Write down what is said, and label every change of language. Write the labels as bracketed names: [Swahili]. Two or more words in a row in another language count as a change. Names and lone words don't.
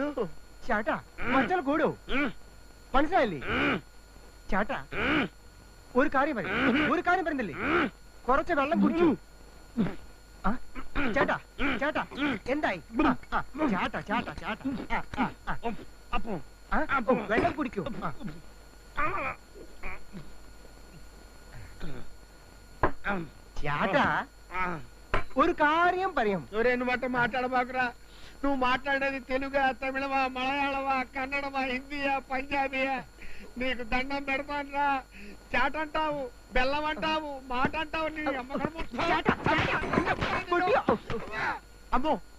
[Malayalam] ചേട്ടാ മച്ചാൽ കൂടോ മനസ്സിലായില്ലേ ചേട്ടാ ഒരു കാര്യം പറയുന്നില്ലേ കുറച്ച് വെള്ളം കുടിച്ചു ആ, ചേട്ടാ ചേട്ടാ എന്തായി ചേട്ടാ ചേട്ടാ ചേട്ടാ വെള്ളം കുടിക്കൂ ചേട്ടാ ഒരു കാര്യം പറയാം [Telugu] నువ్వు మాట మాట్లాడబాకురా నువ్వు మాట్లాడేది తెలుగా తమిళమా మలయాళమా కన్నడమా హిందీయా పంజాబీయా నీకు దండం పెడతానురా చాట అంటావు బెల్లం అంటావు మాట అంటావు నీ అమ్మో